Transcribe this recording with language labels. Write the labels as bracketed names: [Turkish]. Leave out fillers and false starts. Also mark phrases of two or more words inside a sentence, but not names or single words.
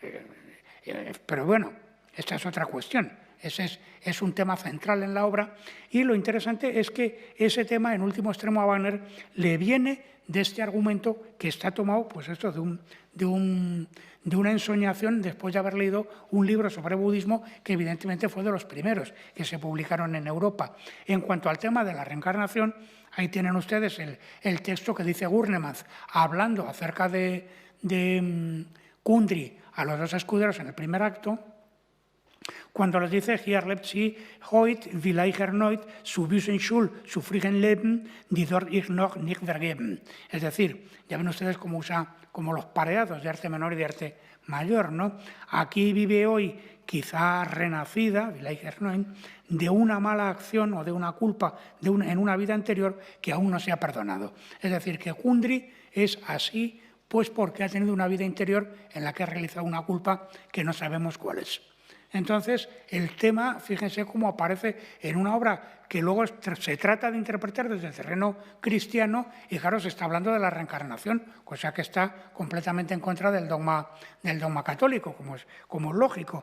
[Spanish] Pero bueno, esta es otra cuestión. Ese es un tema central en la obra y lo interesante es que ese tema, en último extremo, a Wagner le viene de este argumento que está tomado, pues esto, de una ensoñación después de haber leído un libro sobre budismo que evidentemente fue de los primeros que se publicaron en Europa. En cuanto al tema de la reencarnación, ahí tienen ustedes el texto que dice Gurnemanz, hablando acerca de Kundry a los dos escuderos en el primer acto, cuando les dice, [German] hier lebt sie heute, vielleicht erneut, zu büßen Schuld, zu frigen Leben, die dort ich noch nicht vergeben. Es decir, ya ven ustedes cómo usa como los pareados de arte menor y de arte mayor, ¿no? [Spanish] Aquí vive hoy, quizá renacida, [German] vielleicht erneut, [Spanish] de una mala acción o de una culpa en una vida anterior que aún no se ha perdonado. Es decir, que Kundry es así, pues porque ha tenido una vida interior en la que ha realizado una culpa que no sabemos cuál es. Entonces, el tema, fíjense cómo aparece en una obra que luego se trata de interpretar desde el terreno cristiano y, claro, se está hablando de la reencarnación, cosa que está completamente en contra del dogma católico, como es lógico.